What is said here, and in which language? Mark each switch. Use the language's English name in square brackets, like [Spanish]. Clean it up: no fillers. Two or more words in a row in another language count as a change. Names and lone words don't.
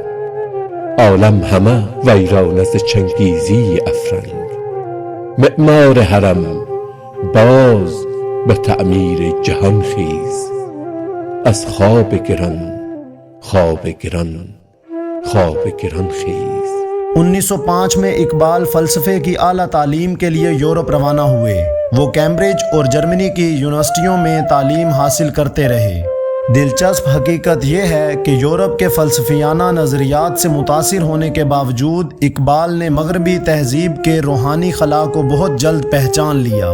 [Persian] عالم همه ویران از چنگیزی افرنگ. معمار حرم باز به تعمیر جهان خیز. از خواب گران، خواب گران، خواب گران خیز. [Urdu] 1905 میں اقبال فلسفے کی اعلیٰ تعلیم کے لیے یورپ روانہ ہوئے۔ وہ کیمبرج اور جرمنی کی یونیورسٹیوں میں تعلیم حاصل کرتے رہے۔ دلچسپ حقیقت یہ ہے کہ یورپ کے فلسفیانہ نظریات سے متاثر ہونے کے باوجود اقبال نے مغربی تہذیب کے روحانی خلا کو بہت جلد پہچان لیا۔